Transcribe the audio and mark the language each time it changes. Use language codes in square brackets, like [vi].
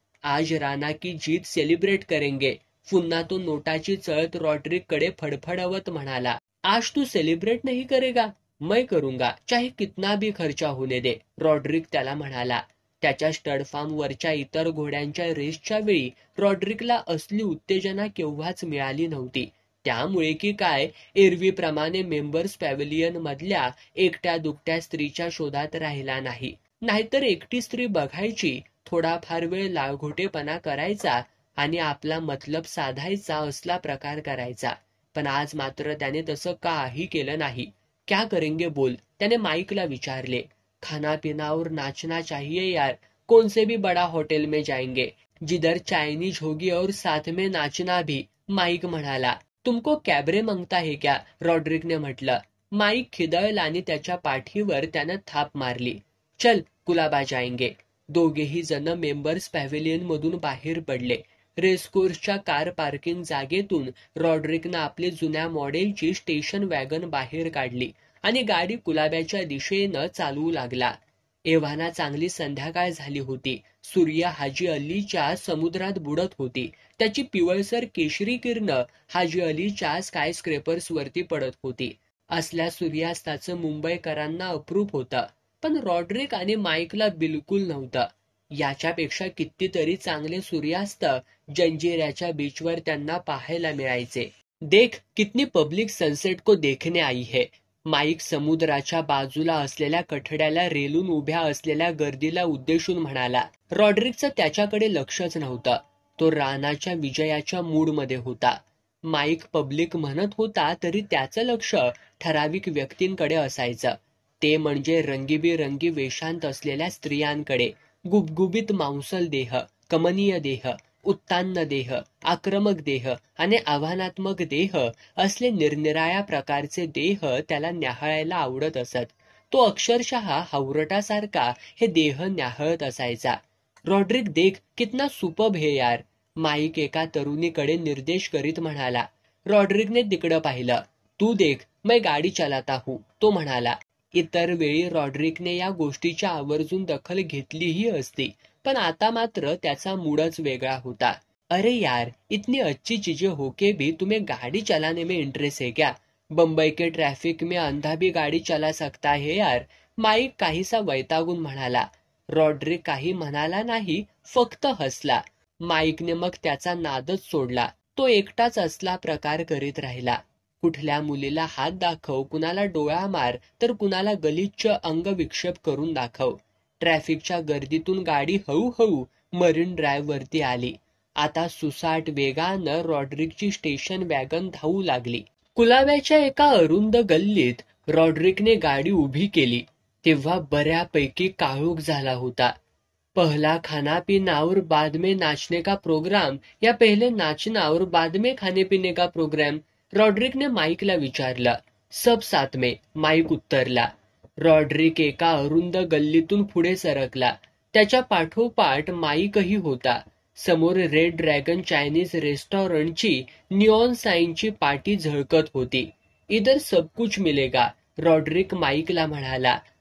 [hi] आज राणा की जीत सेलिब्रेट करेंगे. [mr] पुन्हा तो नोटाची चळत रॉड्रिक कडे फडफडवत म्हणाला, [hi] आज तू सेलिब्रेट नहीं करेगा? मैं करूंगा, चाहे कितना भी खर्चा होने दे. [mr] रॉड्रिक त्याला म्हणाला. त्याच्या स्टड फार्म वरच्या इतर घोड्यांच्या रेसच्या वेळी रॉड्रिकला असली उत्तेजना केव्हाच मिळाली नव्हती. त्यामुळे की काय, एरवीप्रमाणे मेंबर्स पॅव्हिलियन मधल्या एकट्या दुकट्या स्त्रीच्या शोधात राहिला नाही. नाहीतर एकटी स्त्री बघायची, थोडाफार वेळ लाळघोटेपणा करायचा आणि आपला मतलब साधायचा असला प्रकार करायचा. पण आज मात्र त्याने तसं काही केलं नाही. [hi] क्या करेंगे बोल, [mr] त्याने माईकला विचारले. [hi] खाना पीना और नाचना चाहिए यार. कौन से भी बड़ा होटल में जाएंगे, जिधर चायनीज होगी और साथ में नाचना भी. [mr] माईक म्हणाला. [hi] तुमको कॅबरे मांगता है क्या? [mr] रॉड्रिकने म्हटलं. माईक खिदळला आणि त्याच्या पाठीवर त्यानं थाप मारली. [hi] चल कुलाबा जाएंगे. [mr] दोघेही जण मेंबर्स पॅव्हिलियन मधून बाहेर पडले. रेसकोर्सच्या कार पार्किंग जागेतून रॉड्रिकनं आपली जुन्या मॉडेलची स्टेशन वॅगन बाहेर काढली आणि गाडी कुलाब्याच्या दिशेनं चालवू लागला. एव्हाना चांगली संध्याकाळ झाली होती. सूर्य हाजी अलीच्या समुद्रात बुडत होती. त्याची पिवळसर केशरी किरणं हाजी अलीच्या स्कायस्क्रेपर्स वरती पडत होती. असल्या सूर्यास्ताचं मुंबईकरांना अप्रूप होतं, पण रॉड्रिक आणि माईकला बिलकुल नव्हतं. याच्यापेक्षा कितीतरी चांगले सूर्यास्त जंजिऱ्याच्या बीचवर त्यांना पाहायला मिळायचे. [hi] देख कितनी पब्लिक सनसेट को देखने आई है. [mr] माईक समुद्राच्या बाजूला असलेल्या कठड्याला रेलून उभ्या असलेल्या गर्दीला उद्देशून म्हणाला. रॉड्रिकचं त्याच्याकडे लक्षच नव्हतं. तो राणाच्या विजयाच्या मूडमध्ये होता. माईक पब्लिक म्हणत होता तरी त्याचं लक्ष ठराविक व्यक्तींकडे असायचं. ते म्हणजे रंगीबेरंगी वेशांत असलेल्या स्त्रियांकडे. गुबगुबीत मांसल देह, कमनीय देह, उत्तान्न देह, आक्रमक देह आणि आव्हानात्मक देह असले निरनिराळ्या प्रकारचे देह त्याला न्याहाळायला आवडत असत. तो अक्षरशः हावरटासारखा हे देह न्याहाळत असायचा. [hi] रॉड्रिक देख कितना सुपर्ब है यार. [mr] माईक एका तरुणीकडे निर्देश करीत म्हणाला. रॉड्रिकने तिकडं पाहिलं. [hi] तू देख मैं गाडी चलाता हूं, [mr] तो म्हणाला. इतर वेळी रॉड्रिकने या गोष्टीच्या आवर्जून दखल घेतलीही असती, पण आता मात्र त्याचा मूडच वेगळा होता. [hi] अरे यार, इतनी अच्छी चीजें होके भी तुम्हें गाड़ी चलाने में इंटरेस्ट है क्या? बंबई के ट्रैफिक में अंधा भी गाड़ी चला सकता है यार. [mr] माईक काहीसा वैतागून म्हणाला. रॉड्रिक काही म्हणाला नाही, फक्त हसला. माईकने मग त्याचा नादच सोडला. तो एकटाच असला प्रकार करीत राहिला. कुठल्या मुलीला हात दाखव, कुणाला डोळा मार, तर कुणाला गलिच्छ अंग विक्षेप करून दाखव. ट्रॅफिकच्या गर्दीतून गाडी हळूहळू मरीन ड्राईव्ह वरती आली. आता सुसाट वेगानं रॉड्रिकची स्टेशन वॅगन धावू लागली. कुलाब्याच्या एका अरुंद गल्लीत रॉड्रिकने गाडी उभी केली तेव्हा बऱ्यापैकी काळोख झाला होता. [hi] पहला खाना पीना और बाद में नाचने का प्रोग्राम या पहले नाचना और बाद में खाने पीने का प्रोग्राम? [mr] रॉड्रिकने माईकला विचारलं. [hi] सब साथ में, [mr] माईक उत्तरला. रॉड्रिक एका अरुंद गल्लीतून पुढे सरकला. त्याच्या पाठोपाठ माईकही होता. समोर रेड ड्रॅगन चायनीज रेस्टॉरंटची निऑन साईनची पाटी झळकत होती. [hi] इधर सब कुछ मिलेगा, [mr] रॉड्रिक माईकला म्हणाला.